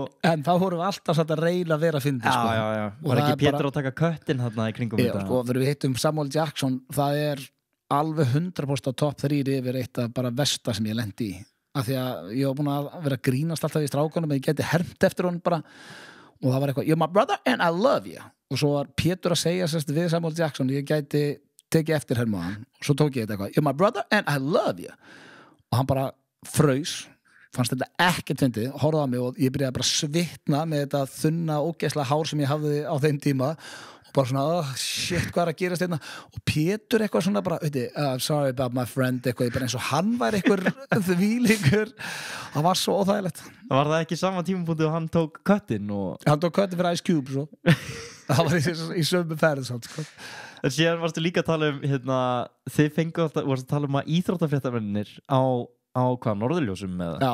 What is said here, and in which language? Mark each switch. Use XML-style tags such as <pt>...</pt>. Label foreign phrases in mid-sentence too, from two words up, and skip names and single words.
<is>En þá vorum við alltaf satt að reyna að vera að fyndi, sko. Já. Var ekki Pétur að taka köttin þarna í kringum þetta? Já, sko, þegar við hittum Samuel Jackson, það er alveg 100% á topp 3 yfir eitt af bara versta sem ég lendi í. Af því að ég var búin að vera að grínast alltaf í strákunum en ég geti hermt eftir honum bara og það var eitthvað,</is> <en>you're my brother and I love you.</en> <is>Og svo var Pétur að segja sérst við Samuel Jackson, ég gæti tekið eftir hermu á hann og svo tók ég þetta eitthvað,</is> <en>you're my brother and I love you.</en> <is>Og hann bara fraus, fannst þetta ekkert fyndið, horfði á mig og ég byrjaði bara að svitna með þetta þunna ógeðslega hár sem ég hafði á þeim tíma og bara svona,</is> <en>oh shit,</en> <is>hvað er að gerast hérna og Pétur eitthvað svona bara,</is> <en>I'm sorry about my friend,</en> <is>eitthvað, bara eins og hann var eitthvað þvílíkur, það var svo óþægilegt. Var það ekki sama tímapunkti og hann tók köttin og... Hann tók köttin fyrir Ice Cube, svo. Það var í sömu ferð, sko. En síðan varstu líka að tala um, hérna, þið fengu alltaf, varstu að tala um að íþróttafréttamennir á hvað, Norðurljósum eða?</is>